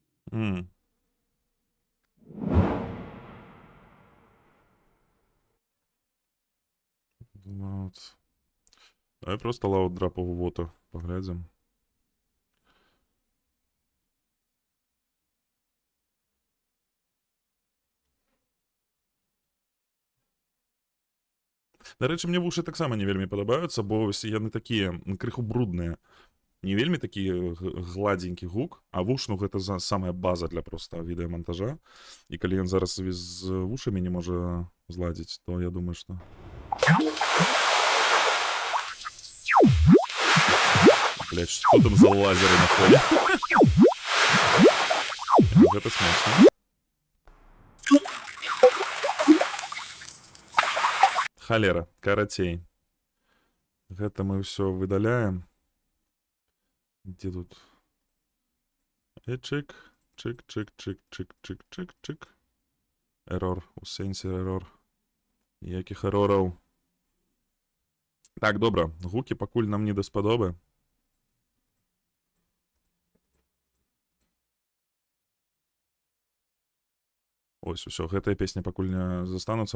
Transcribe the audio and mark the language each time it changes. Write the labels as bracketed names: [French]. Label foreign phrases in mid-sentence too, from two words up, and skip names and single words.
[Russian] М. Вот. Давай просто Loud Drop of Water поглядим. [Ukrainian] До речі, [Belarusian] мне вушы таксама не вельмі падабаюцца, бо яны такія крыху брудныя. Не вельмі такі гладзенькі гук, а вуш, ну гэта самая база для проста відэамантажа. І калі ён зараз з вушамі не можа зладзіць, то я думаю, што... Блядь, што там за лазеры на фоне? Гэта смешна. Халера, карацей. Гэта мы ўсё выдаляем. [Russian] Где тут? Чик, чик, чик, чик, чик, чик, чик, чик. [Belarusian] Эрор, у сенсі эрор. Якіх эрораў? Так, добра, гукі пакуль нам не даспадобы. Ось, усё, гэтая песня пакуль не застануцца.